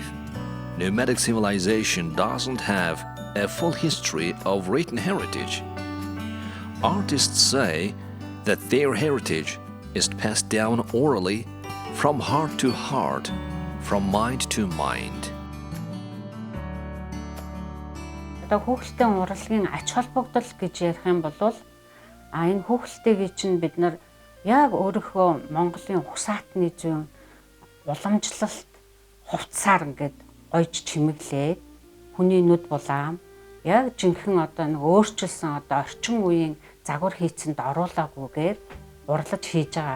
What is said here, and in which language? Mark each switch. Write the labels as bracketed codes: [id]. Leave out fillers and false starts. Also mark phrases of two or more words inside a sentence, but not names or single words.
[en] Nomadic civilization doesn't have a full history of written heritage. Artists say that their heritage is passed down orally from heart to heart, from mind to mind. [mn] Одоо хүүхэлдэйн урлагийн ач холбогдол гэж ярих юм бол энэ хүүхэлдэйг чинь бид нар яг өөрийнхөө Монголын ухсаатны зүйн уламжлалт хувцсаар ингээд гойж чимэглээд хүний нүд булаам яг жинхэнэ одоо нэг өөрчилсөн одоо орчин үеийн загвар хийцэнд оруулаагүйгээр урлаж хийж байгаа.